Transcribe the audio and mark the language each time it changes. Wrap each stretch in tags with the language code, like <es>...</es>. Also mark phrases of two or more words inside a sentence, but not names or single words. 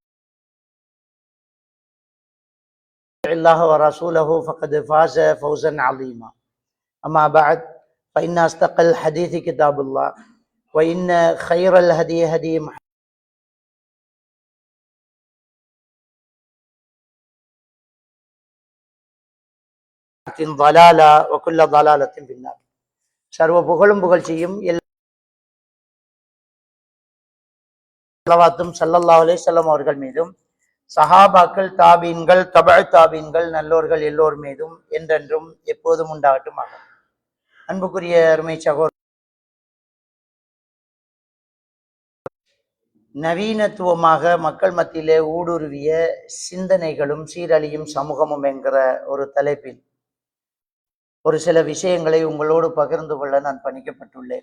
<ar>الله ورسوله فقد فاز فوزا عظيما أما بعد فإن أصدق الحديث كتاب الله وإن خير الهدي هدي محمد ضلالة وكل ضلالة في النار.</ar> <ta>சர்வ புகழும் புகழ்ச்சியும் எல்லாத்தும்</ta> <ar>صلى الله عليه وسلم</ar> <ta>அவர்கள் மீதும் சஹாபாக்கள், தாபீன்கள், தபஅ தாபீன்கள், நல்லோர்கள் எல்லோர் மீதும் என்றென்றும் எப்போதும் உண்டாகட்டுமாக. அன்புக்குரிய அருமை சகோதரர், நவீனத்துவமாக மக்கள் மத்தியிலே ஊடுருவிய சிந்தனைகளும் சீரழியும் சமூகமும் என்கிற ஒரு தலைப்பில் ஒரு சில விஷயங்களை உங்களோடு பகிர்ந்து கொள்ள நான் பணிக்கப்பட்டுள்ளேன்.</ta>